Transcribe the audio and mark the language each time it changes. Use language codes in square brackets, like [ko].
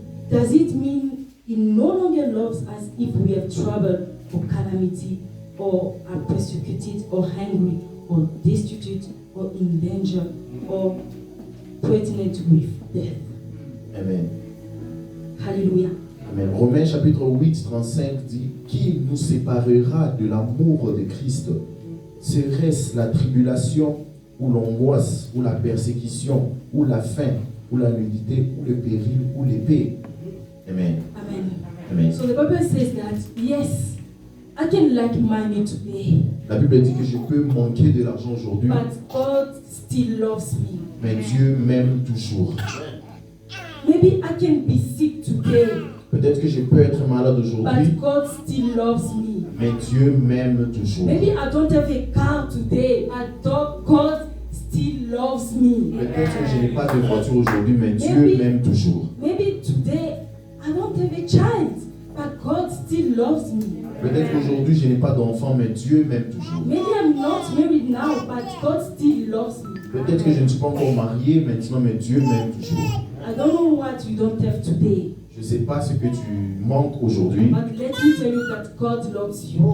[en] Does it mean He no longer loves us if we have trouble or calamity, or are persecuted, or hungry, or destitute, or in danger, or threatened with death? Amen. Hallelujah. Amen. [fr] Romains chapitre 8, 35 dit, qui nous séparera de l'amour de Christ? Serait-ce la tribulation, ou l'angoisse, ou la persécution, ou la faim, ou la nudité, ou le péril, ou l'épée? Amen. Amen. Amen. [en] So the Bible says that, yes, I can lack money today, [fr] La Bible dit que je peux manquer de l'argent aujourd'hui, [en] but God still loves me. [fr] mais Dieu m'aime toujours. [en] Maybe I can be sick today, [fr] Peut-être que je peux être malade aujourd'hui, [en] but God still loves me. [fr] mais Dieu m'aime toujours. [en] Maybe I don't have a car today, but God still loves me. [fr] Peut-être que je n'ai pas de voiture aujourd'hui, mais Dieu [en] Maybe- [fr] m'aime toujours. [en] Maybe today I don't have a child, but God still loves me. [fr] Peut-être qu'aujourd'hui je n'ai pas d'enfant, mais Dieu m'aime toujours. [en] Maybe I'm not married now, but God still loves me. [fr] Peut-être que je ne suis pas encore marié maintenant, mais Dieu m'aime toujours. [en] I don't know what you don't have today, [fr] Je ne sais pas ce que tu manques aujourd'hui, [en] but let me tell you that God loves you.